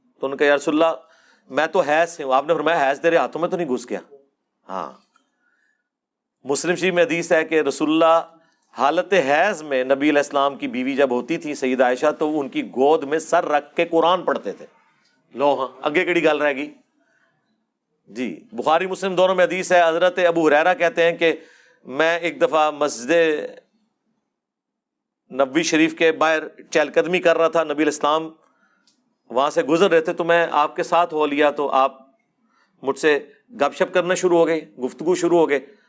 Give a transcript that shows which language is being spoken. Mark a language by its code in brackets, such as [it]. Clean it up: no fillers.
[ur] تو انہوں نے کہا یا رسول اللہ میں تو حیض سے ہوں. آپ نے فرمایا حیض تیرے ہاتھوں میں تو نہیں گھس گیا؟ ہاں. مسلم شریف میں حدیث ہے کہ رسول اللہ حالت حیض میں نبی علیہ السلام کی بیوی جب ہوتی تھی سیدہ عائشہ تو وہ ان کی گود میں سر رکھ کے قرآن پڑھتے تھے. [pa] لو ہاں اگے کیڑی گل رہ گئی جی. [ur] بخاری مسلم دونوں میں حدیث ہے، حضرت ابو ہریرہ کہتے ہیں کہ میں ایک دفعہ مسجد نبوی شریف کے باہر چہل قدمی کر رہا تھا، نبی علیہ السلام وہاں سے گزر رہے تھے، تو میں آپ کے ساتھ ہو لیا، تو آپ مجھ سے گپ شپ کرنا شروع ہو گئے، گفتگو شروع ہو گئے.